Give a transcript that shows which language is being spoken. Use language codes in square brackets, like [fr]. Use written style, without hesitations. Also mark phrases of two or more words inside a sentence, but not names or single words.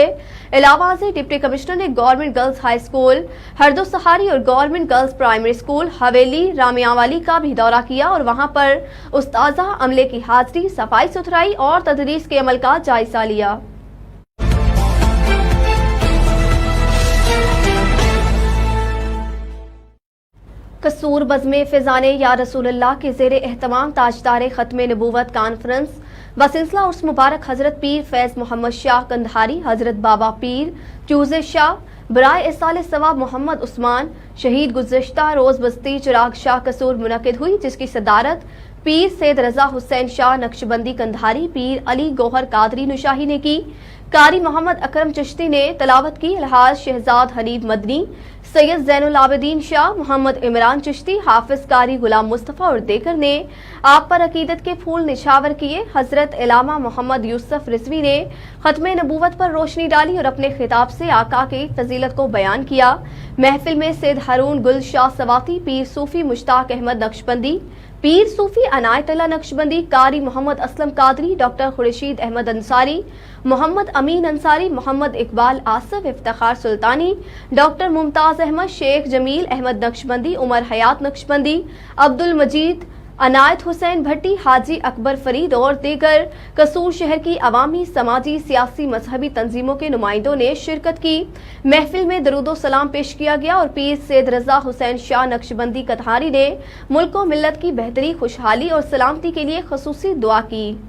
[ur] علاوہ سے ڈپٹی کمشنر نے گورنمنٹ گرلز ہائی اسکول ہردو سہاری اور گورنمنٹ گرلز پرائمری اسکول حویلی رامیاوالی کا بھی دورہ کیا اور وہاں پر استاذہ عملے کی حاضری، صفائی ستھرائی اور تدریس کے عمل کا جائزہ لیا. قصور بزم فیضان یا رسول اللہ کے زیر اہتمام تاجدار ختم نبوت کانفرنس بسلسلہ عرس مبارک حضرت پیر فیض محمد شاہ قندھاری، حضرت بابا پیر فیوض شاہ، برائے ایصال ثواب محمد عثمان شہید گزشتہ روز بستی چراغ شاہ قصور منعقد ہوئی، جس کی صدارت پیر سید رضا حسین شاہ نقشبندی قندھاری، پیر علی گوہر قادری نوشاہی نے کی. قاری محمد اکرم چشتی نے تلاوت کی. الحاج شہزاد حنیف مدنی، سید زین العابدین شاہ، محمد عمران چشتی، حافظ قاری غلام مصطفیٰ اور دیگر نے آپ پر عقیدت کے پھول نچھاور کیے. حضرت علامہ محمد یوسف رضوی نے ختم نبوت پر روشنی ڈالی اور اپنے خطاب سے آقا کی فضیلت کو بیان کیا. محفل میں سید ہارون گل شاہ سواتی، پیر صوفی مشتاق احمد نقشبندی، پیر صوفی عنایت اللہ نقشبندی، قاری محمد اسلم قادری، ڈاکٹر خورشید احمد انصاری، محمد امین انصاری، محمد اقبال آصف، افتخار سلطانی، ڈاکٹر ممتاز احمد، شیخ جمیل احمد نقشبندی، عمر حیات نقشبندی، عبدالمجید، عنایت حسین بھٹی، حاجی اکبر فرید اور دیگر قصور شہر کی عوامی، سماجی، سیاسی، مذہبی تنظیموں کے نمائندوں نے شرکت کی. محفل میں درود و سلام پیش کیا گیا اور پیر سید رضا حسین شاہ نقشبندی قندھاری نے ملک و ملت کی بہتری، خوشحالی اور سلامتی کے لیے خصوصی دعا کی.